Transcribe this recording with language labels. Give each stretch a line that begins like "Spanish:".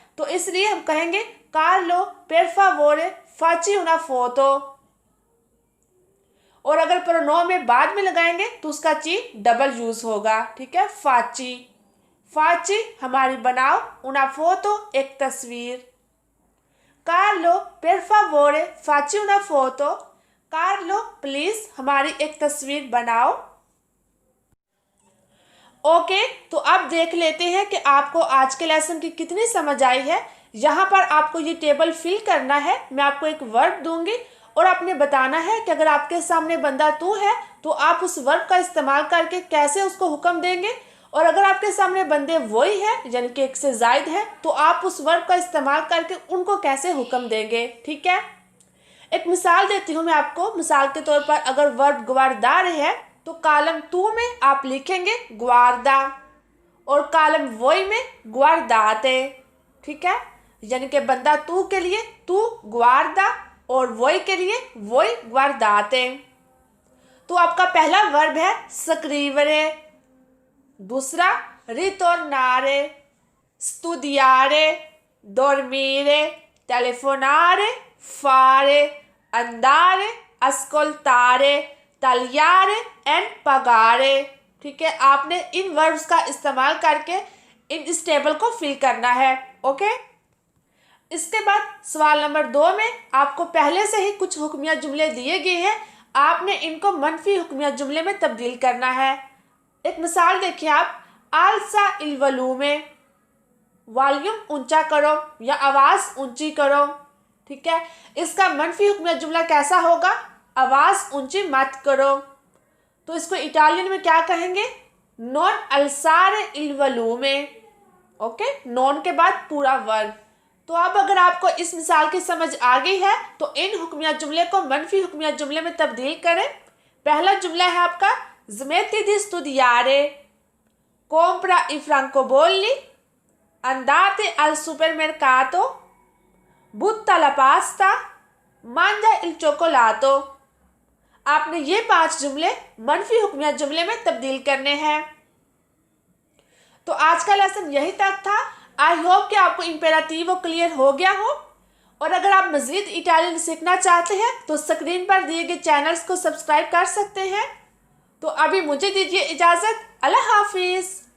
Hindi: तो इसलिए हम कहेंगे Carlo
Italian: per favore facci una foto।
Hindi: और अगर प्रोनोम बाद में लगाएंगे तो उसका ची डबल यूज होगा। ठीक है, फाची, फाची हमारी बनाओ,
Italian: una foto
Hindi: एक तस्वीर।
Italian: कार्लो per favore facci una foto।
Hindi: Carlo please हमारी एक तस्वीर बनाओ। ओके, तो अब देख लेते हैं कि आपको आज के लेसन की कितनी समझ आई है। यहाँ पर आपको ये टेबल फिल करना है। मैं आपको एक वर्ब दूंगी और आपने बताना है कि अगर आपके सामने बंदा तू है तो आप उस वर्ब का इस्तेमाल करके कैसे उसको हुक्म देंगे, और अगर आपके सामने बंदे वही है यानी कि एक से जायद है तो आप उस वर्ब का इस्तेमाल करके उनको कैसे हुक्म देंगे। ठीक है, एक मिसाल देती हूँ मैं आपको। मिसाल के तौर पर अगर वर्ब ग्वारदार है तो कॉलम तू में आप लिखेंगे ग्वारदा और कॉलम वोई में ग्वारदाते। ठीक है, यानी कि बंदा तू के लिए तू ग्वारदा और वोई के लिए वोई ग्वारदाते। तो आपका पहला वर्ब है
Italian: स्क्रीवरे, दूसरा ritornare, studiare, dormire, telefonare, fare, andare, ascoltare, tagliare एंड pagare।
Hindi: ठीक है, आपने इन वर्ब्स का इस्तेमाल करके इस टेबल को फिल करना है। ओके, इसके बाद सवाल नंबर 2 में आपको पहले से ही कुछ हुक्मिया जुमले दिए गए हैं, आपने इनको मनफी हुक्मिया जुमले में तब्दील करना है। एक मिसाल देखिए आप,
Italian: आलसा इल वलूमे,
Hindi: वॉल्यूम ऊंचा करो या आवाज़ ऊंची करो। ठीक है, इसका मनफी हुक्मिया जुमला कैसा होगा, आवाज़ ऊंची मत करो। तो इसको इटालियन में क्या कहेंगे,
Italian: नॉन अल्सारे इल वलूमे।
Hindi: ओके, नॉन के बाद पूरा वर्ब। तो अब अगर आपको इस मिसाल की समझ आ गई है तो इन हुक्मिया जुमले को मनफी हुक्मिया जुमले में तब्दील करें। पहला जुमला है आपका
Italian: smetti di studiare, compra i francobolli, andate al supermercato, butta la pasta, mangia il cioccolato।
Hindi: आपने ये 5 जुमले मनफी हुक्मिया जुमले में तब्दील करने हैं। तो आज का लेसन यही तक था। आई होप कि आपको इम्पेराटिव क्लियर हो गया हो, और अगर आप मज़ीद इटालियन सीखना चाहते हैं तो स्क्रीन पर दिए गए चैनल्स को सब्सक्राइब कर सकते हैं। तो अभी मुझे दीजिए इजाज़त, अल्लाह हाफिज़।